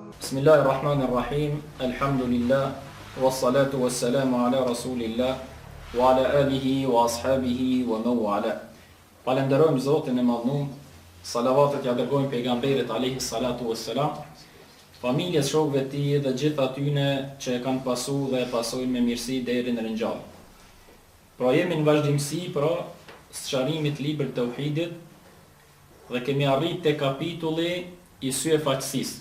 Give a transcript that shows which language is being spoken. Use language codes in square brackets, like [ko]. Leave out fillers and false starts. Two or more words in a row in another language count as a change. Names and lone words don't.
[ar] بسم الله الرحمن الرحيم. Alhamdulillah. والصلاة والسلام على رسول الله وعلى آله وأصحابه ومن والاه. [sq] Falenderojmë Zotin e Madhnuar. Salavatet ja dërgojmë pejgamberit [ar] عليه الصلاة والسلام, [sq] familjes, shokëve të tij dhe gjithë atyne që e kanë pasur dhe e pasojnë me mirësi deri në ringjallje. Pra jemi në vazhdimsi sqarimit librit të Tauhidit dhe kemi arrit te kapitulli i syefaqësisë.